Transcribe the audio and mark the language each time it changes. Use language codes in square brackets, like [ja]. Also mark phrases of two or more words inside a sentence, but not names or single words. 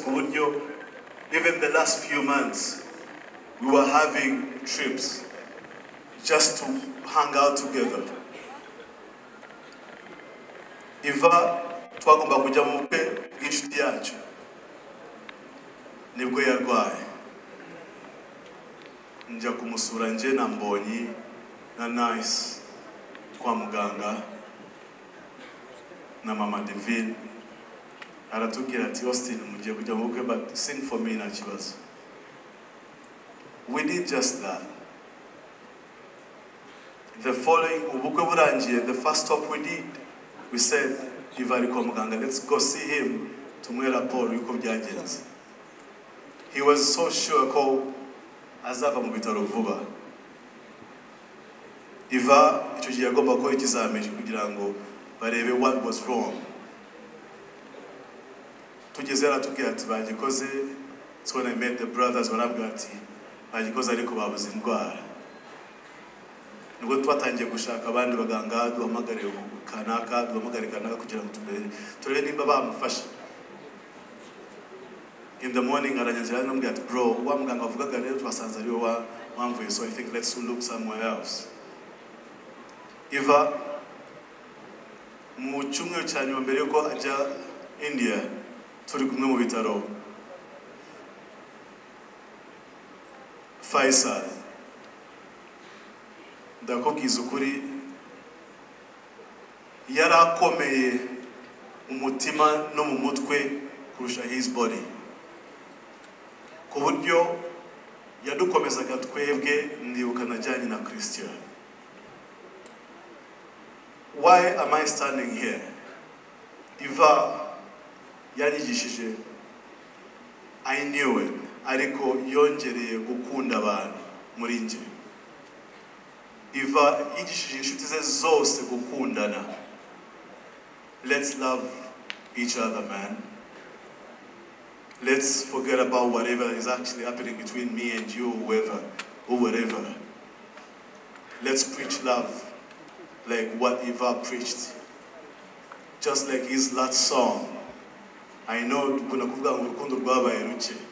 [en] Even the last few months, we were having trips just to hang out together. [rw] Iva twagomba kujya mu bukwe bw'inshuti yacu nibwo yarwaye, njya kumusura nje na Mbonyi na Nice kwa muganga na mama Divine. Aratubwira ati Austin mugiye kujya mu bukwe, [en] but sing for me [rw] nta kibazo. [en] We did just that. The following [rw] ubukwe burangiye, [en] the first stop we did, we said Iva [rw] ari kwa muganga, [en] let's go see him [rw] tumuhe raporo yuko byagenze. [en] He was so sure [rw] ko azava mu bitaro vuba. Iva icyo gihe agomba gukora ikizamini kugira ngo barebe [en] what was wrong. [rw] Tugeze aratubwira ati bagikoze. [en] It's when I met the brothers [rw] barambwira ati bagikoze ariko babuze indwara. Nubwo twatangiye gushaka abandi baganga duhamagare kanaka kugira ngo turebe nimba bamufasha. [en] In the morning [rw] aranyazira n'ambwira ati bro, wa muganga avugaga rero twasanze ari we wamvuye, [en] so I think let's look somewhere else. [rw] Iva mu cyumweru cya nyuma mbere yuko ajya India, turi kumwe mu bitaro Faisal, ndakubwiza ukuri yarakomeye umutima no mu mutwe kurusha [en] his body, [rw] ku buryo yadukomezaga twebwe. Ndibuka najyanye na Christo. [en] Why am I standing here? Iva yanyigishije, I knew it, [rw] ariko yongereye gukunda abantu muri nje. Iva yigishije inshuti ze zose gukundana. [en] Let's love each other, man. Let's forget about whatever is actually happening between me and you, whoever or whatever. Let's preach love like what Iva preached. Just like his last song. I know [rw] kuna kuvuga ngo urukundo rwabaye ruke.